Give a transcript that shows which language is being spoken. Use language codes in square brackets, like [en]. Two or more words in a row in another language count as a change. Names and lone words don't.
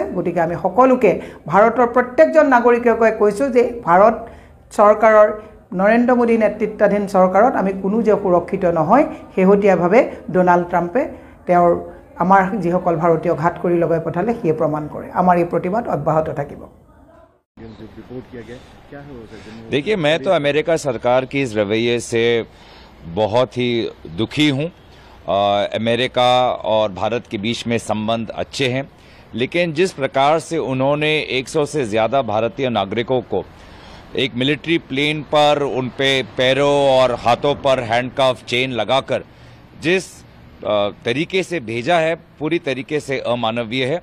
[as] গতিকে আমি সকলোকে ভাৰতৰ প্ৰত্যেকজন নাগৰিকে কৈছো যে ভাৰত চৰকাৰৰ নৰেন্দ্ৰ মোদী নেতৃত্বাধীন চৰকাৰত আমি কোনো যে সুৰক্ষিত নহয়, শেহতীয়াভাৱে ডোনাল্ড ট্ৰাম্পে তেওঁৰ আমাৰ যিসকল ভাৰতীয় ঘাত কৰি লগাই পঠালে সিয়ে প্ৰমাণ কৰে। আমাৰ এই প্ৰতিবাদ অব্যাহত থাকিব। [hi] देखिए, मैं तो अमेरिका सरकार की इस रवैये से बहुत ही दुखी हूँ। अमेरिका और भारत के बीच में संबंध अच्छे हैं, लेकिन जिस प्रकार से उन्होंने 100 से ज़्यादा भारतीय नागरिकों को एक [en] military plane [hi] पर उन पे पैरों और हाथों पर [en] handcuff chain [hi] लगाकर जिस तरीके से भेजा है, पूरी तरीके से अमानवीय है।